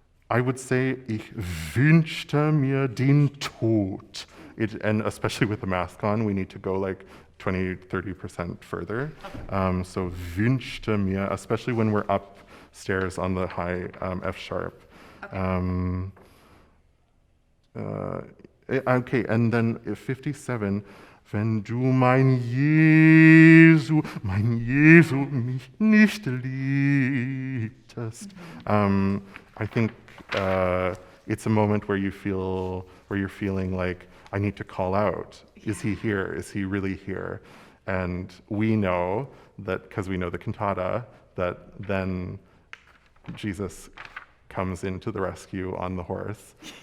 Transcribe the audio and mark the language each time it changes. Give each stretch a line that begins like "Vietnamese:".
English: I would say,
German: ich wünschte mir den Tod.
English: And especially with the mask on, we need to go like 20-30% further. So
German: wünschte mir,
English: especially when we're upstairs on the high F sharp. Okay. Okay, and then 57,
German: wenn du mein Jesu mich nicht liebtest.
English: I think it's a moment where you're feeling like, I need to call out. Is he here? Is he really here? And we know that, because we know the cantata, that then Jesus comes into the rescue on the horse.